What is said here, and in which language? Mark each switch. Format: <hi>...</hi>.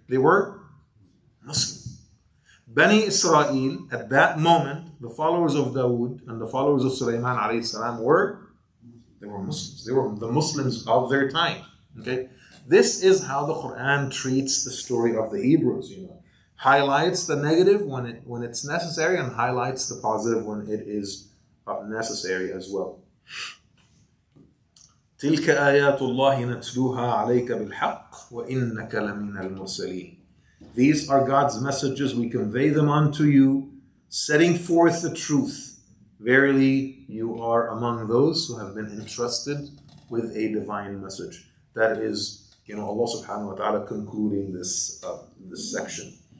<en>They were Muslim. Bani Israel, at that moment, the followers of Dawood and the followers of Sulaiman alayhi salam were Muslims. They were the Muslims of their time. Okay, this is how the Quran treats the story of the Hebrews. Highlights the negative when it's necessary, and highlights the positive when it is necessary as well.</en> <ar>تلك آيات الله نتلوها عليك بالحق وإنك لمن المرسلين.</ar> <en>These are God's messages. We convey them unto you, setting forth the truth. Verily, you are among those who have been entrusted with a divine message. That is, Allah subhanahu wa ta'ala concluding this section.</en>